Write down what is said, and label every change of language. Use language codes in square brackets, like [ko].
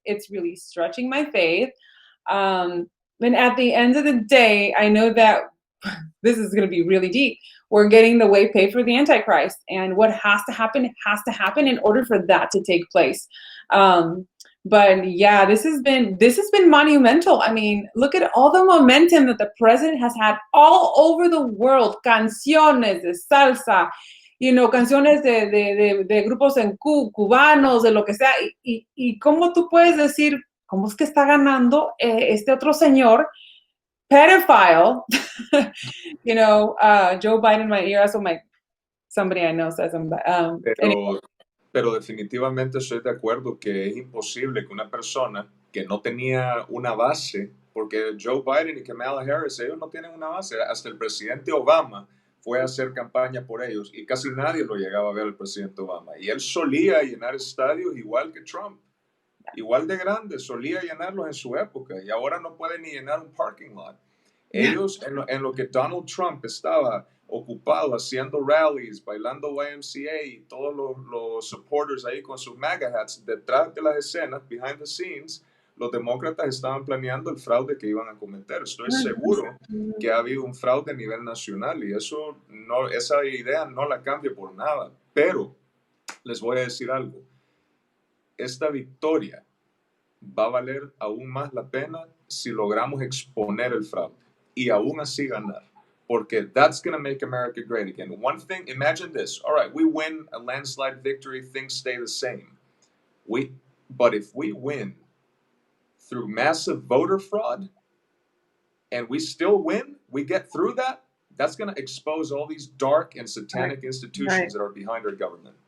[en] It's really stretching my faith. And at the end of the day, I know that this is going to be really deep. We're getting the way paid for the Antichrist. And what has to happen in order for that to take place. But yeah, this has been monumental. I mean, look at all the momentum that the president has had all over the world. [es] Canciones de salsa, canciones de grupos en cubanos, de lo que sea. Y cómo tú puedes decir, ¿cómo es que está ganando este otro señor? [en] Pedophile, Joe Biden in my ear. That's what somebody I know says. Anyway. [es] Pero definitivamente estoy de acuerdo que es imposible que una persona que no tenía una base, porque Joe Biden y Kamala Harris, ellos no tienen una base. Hasta el presidente Obama fue a hacer campaña por ellos y casi nadie lo llegaba a ver al presidente Obama. Y él solía llenar estadios igual que Trump, igual de grande, solía llenarlos en su época y ahora no puede ni llenar un parking lot. Ellos, en lo que Donald Trump estaba ocupado haciendo rallies, bailando YMCA y todos los supporters ahí con sus MAGA hats, detrás de las escenas, [en] behind the scenes, [es] los demócratas estaban planeando el fraude que iban a cometer. Estoy seguro que ha habido un fraude a nivel nacional y esa idea no la cambio por nada. Pero les voy a decir algo. Esta victoria va a valer aún más la pena si logramos exponer el fraude y aún así ganar. [en] Porque that's going to make America great again. One thing, imagine this. All right, we win a landslide victory, things stay the same. But if we win through massive voter fraud and we still win, we get through that, that's going to expose all these dark and satanic institutions that are behind our government.